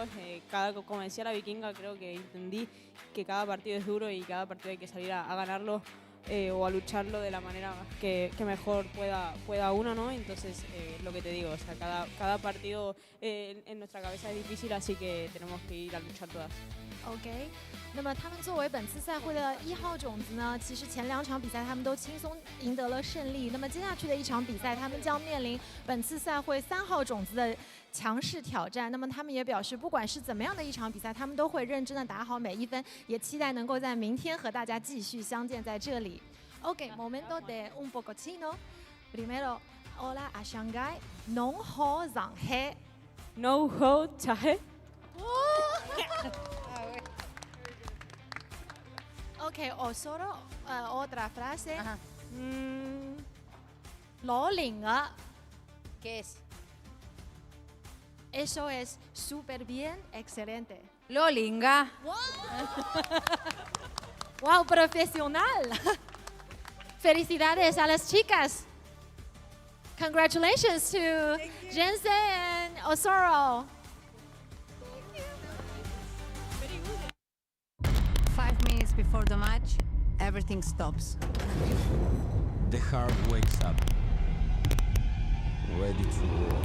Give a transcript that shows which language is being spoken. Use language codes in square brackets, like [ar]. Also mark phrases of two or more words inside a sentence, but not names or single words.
[es] Como decía la vikinga, creo que entendí que cada partido es duro y cada partido hay que salir a ganarlo. O a lucharlo de la manera que mejor pueda uno, ¿no? Entonces, lo que te digo, o sea, cada partido en nuestra cabeza es difícil, así que tenemos que ir a luchar todas. [zh] OK， 那么他们作为本次赛会的1号种子呢，其实前2场比赛他们都轻松赢得了胜利。那么接下去的一场比赛，他们将面临本次赛会3号种子的强势挑战。那么他们也表示，不管是怎么样的一场比赛，他们都会认真的打好每一分，也期待能够在明天和大家继续相见在这里。OK， [es] momento de un poco chino. Primero, hola a Shanghai. Non ho zhang he. No ho chahe. OK, Osoro, otra frase. Lo linga. ¿Qué es? Eso es súper bien, excelente. Lo linga. ¡Wow, profesional! Felicidades a las chicas. [en] Congratulations to Jensen and Osoro. 5 minutes before the match, everything stops. The heart wakes up. Ready to war.